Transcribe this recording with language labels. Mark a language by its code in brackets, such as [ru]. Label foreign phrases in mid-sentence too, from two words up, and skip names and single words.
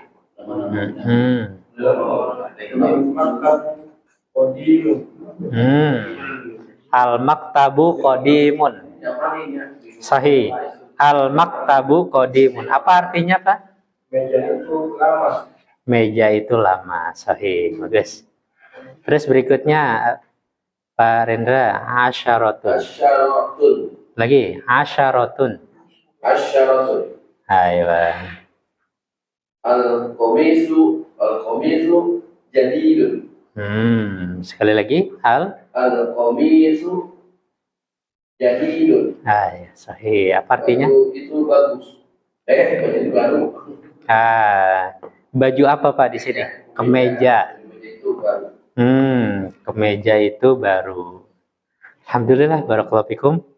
[ar] المكتب قديم. صحيح. المكتب قديم. [id] Apa artinya, Pak? Meja itu lama. Meja itu lama. [ar] صحيح. [id] Bagus. Terus berikutnya Pak Rendra, asyaratun. [ar] Asyaratun. Lagi, asyaratun. Asyaratun. [id] Ayo. [ar] القميص جديد. [id] Sekali lagi, [ar] القميص جديد. [id] Ayo, sahih. Apa artinya? Itu bagus. Baju baru. Baju apa Pak di sini? Kemeja. Itu baru. Kemeja itu baru. [ar] الحمد لله، بارك الله فيكم.